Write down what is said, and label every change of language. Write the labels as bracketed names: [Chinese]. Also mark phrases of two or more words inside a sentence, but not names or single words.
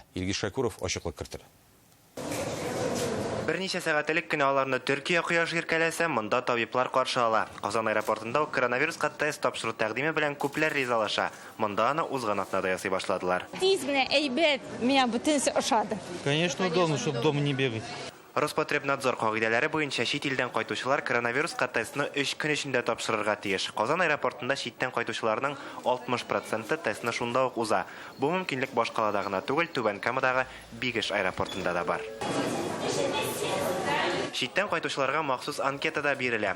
[Tatar] Илгиз Шакуров ачыклык кертте. Берничә сәгать элек кенә аларны Төркия кояш иркәләсә, монда табиблар каршы ала. Казан аэропортында коронавируска тест тапшыру тәкъдиме белән күпләр ризалаша. Монда аны узган атнада ясый башладылар. Тизмне, әйбәт, меня бөтенсе ошады. [Russian] Конечно, удобно, чтобы дома не бегать. [Tatar] Роспотребнадзор кагыйдәләре буенча чит илдән кайтучылар коронавируска тестны 3 көн эчендә тапшырырга тиеш. Казан аэропортында читтән кайтучыларның 60% тестны шунда ук уза. Бу мөмкинлек башкалада гына түгел, Түбән Камадагы Бигеш аэропортында да бар. Читтән кайтучыларга махсус анкета да бирелә.